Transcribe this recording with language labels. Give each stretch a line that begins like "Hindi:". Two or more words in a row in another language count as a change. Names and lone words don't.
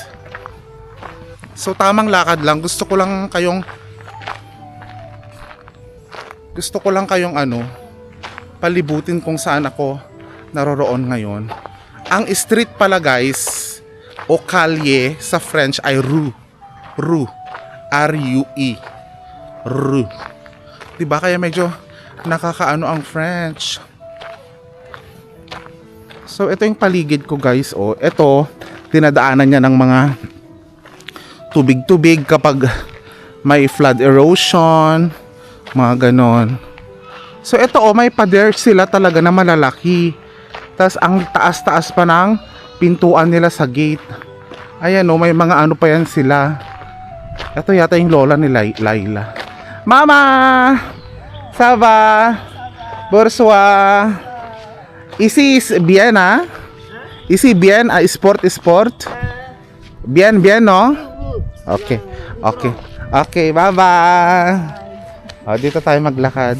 Filipino: So tamang lakad lang. Gusto ko lang kayong palibutin kung saan ako naroroon ngayon. Ang street pala guys o kalye sa French ay rue. Rue. R-U-E. Rue. Diba kaya medyo nakakaano ang French. So ito yung paligid ko guys. O ito dinadaanan niya ng mga tubig-tubig kapag may
English: flood erosion,
Filipino: mga ganon. So ito may pader sila talaga na malalaki. Tapos ang taas-taas pa ng pintuan nila sa gate. Ayan may mga ano pa yan sila. Ito yata yung lola ni Laila. Mama!
French: Ça va? Bonsoir. Ici bien Ici bien sport. Bien no? Okay.
Filipino: Bye-bye. Dito tayo maglakad.